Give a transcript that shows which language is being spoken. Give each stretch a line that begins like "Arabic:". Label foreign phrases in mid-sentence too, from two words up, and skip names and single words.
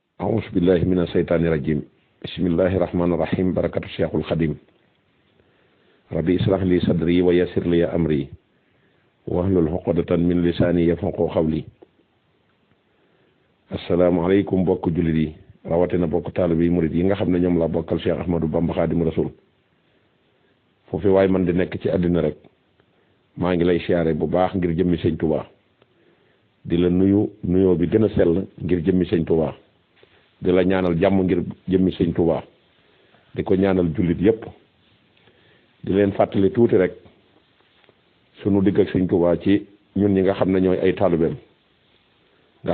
Arabic: أعوذ بالله من الشيطان الرجيم بسم الله الرحمن الرحيم بركة الشيخ الخديم ربي اشرح لي صدري ويسر لي أمري واحلل عقدة من لساني يفقهوا قولي
Wolof: asalaamaaleykum bokk jullit yi rawatina bokk taalibe yi murit yi nga xam ne ñoom la bokkal Cheikh Ahmadou Bamba Xaadimu Rasuul foofu waay man di nekk ci àddina rek maa ngi lay siyaare bu baax ngir jëmmi sëñ Touba di la nuyoo bi gën a sell ngir jëmmi sëñ Touba di la ñaanal jàmm ngir jëmmi sëñ Touba di ko ñaanal jullit yépp di leen fàttali tuuti rek sunu digg ak sëñ Touba ci ñun ñi nga xam ne ñooy ay taalibeem nga